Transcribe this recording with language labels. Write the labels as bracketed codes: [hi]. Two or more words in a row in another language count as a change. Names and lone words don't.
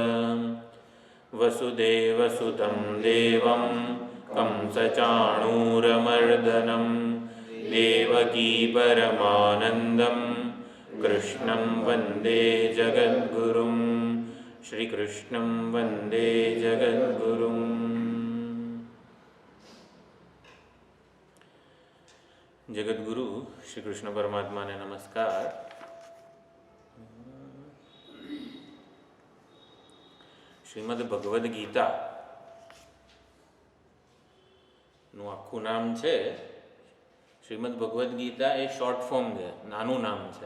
[sa] वसुदेवसुतं देवं कंसचाणूरमर्दनं देवकी परमानन्दं कृष्णं वन्दे जगद्गुरुं। श्रीकृष्णं वन्दे जगद्गुरुम्। [gu] જગદ્ગુરુ શ્રી કૃષ્ણ પરમાત્મા ને નમસ્કાર। શ્રીમદ ભગવદ્ ગીતાનું આખું નામ છે. શ્રીમદ ભગવદ્ ગીતા એ [en] short form [gu] છે, નાનું નામ છે.